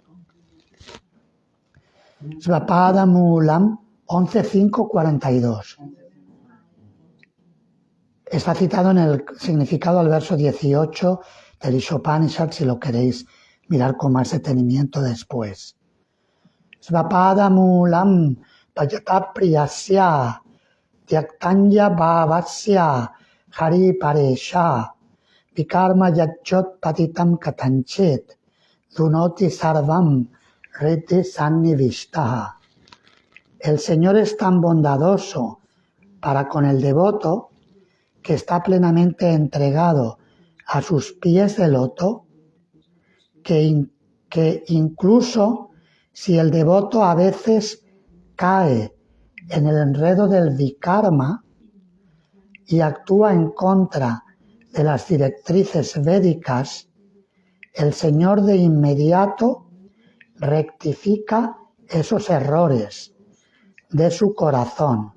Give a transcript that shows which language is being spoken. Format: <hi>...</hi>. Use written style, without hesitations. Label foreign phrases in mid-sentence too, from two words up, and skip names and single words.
<es>Svapada Mulam 11.5.42. Está citado en el significado del verso 18 del Ishopanishad, si lo queréis mirar con más detenimiento después.</es> <sa>स्वपाद मूलं भजतः प्रियस्य त्यक्तान्य भावस्य हरिः परेशः विकर्म यच्च उत्पतितं कथञ्चिद् धुनोति सर्वं हृदि सन्निविष्टः.</sa> <es>El Señor es tan bondadoso para con el devoto que está plenamente entregado a sus pies de loto, que incluso si el devoto a veces cae en el enredo del vikarma y actúa en contra de las directrices védicas, el Señor de inmediato rectifica esos errores de su corazón.</es>